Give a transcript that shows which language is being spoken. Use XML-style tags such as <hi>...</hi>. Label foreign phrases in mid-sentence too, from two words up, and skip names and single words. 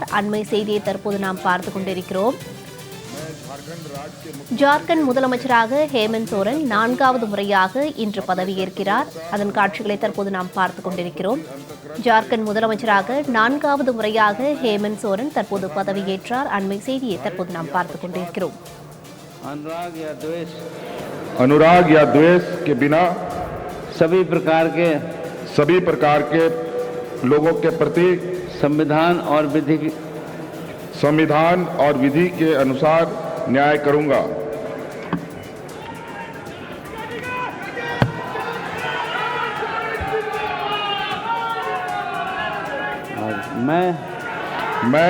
<ta>அண்மை செய்தியை தற்போது நாம் பார்த்துக் கொண்டிருக்கிறோம். ஜார்க்கண்ட் முதலமைச்சராக ஹேமந்த் சோரன் 4வது முறையாக இன்று பதவியேற்கிறார். அதன் காட்சிகளை தற்போது நாம் பார்த்துக் கொண்டிருக்கிறோம். ஜார்க்கண்ட் முதலமைச்சராக 4வது முறையாக ஹேமந்த் சோரன் தற்போது பதவியேற்றார். அண்மை செய்தியை தற்போது நாம் பார்த்துக் கொண்டிருக்கிறோம்.</ta> <hi>अनुराग या द्वेष के बिना सभी प्रकार के लोगों के प्रति संविधान और विधि के अनुसार न्याय करूंगा। मैं</hi>